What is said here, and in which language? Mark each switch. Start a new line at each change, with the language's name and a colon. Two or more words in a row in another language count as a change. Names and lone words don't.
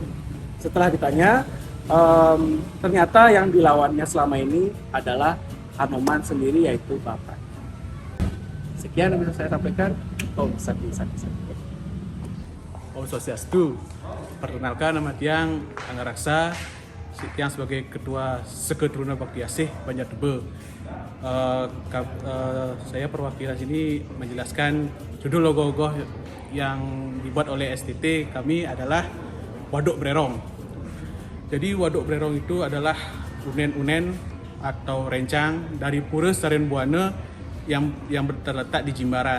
Indonesian: Setelah ditanya, ternyata yang dilawannya selama ini adalah Hanuman sendiri, yaitu bapak. Sekian yang bisa saya sampaikan. Om Santi Santi Santi. Om Swastiastu. Perkenalkan, nama Tiang Angga Raksa, Tiang sebagai Ketua Sekedruna Bakti Asih Banjar Tebe. Saya perwakilan sini menjelaskan judul logo yang dibuat oleh STT kami adalah Waduk Brerong. Jadi Waduk Brerong itu adalah unen-unen atau rencang dari Pura Saren Buana yang terletak di Jimbaran.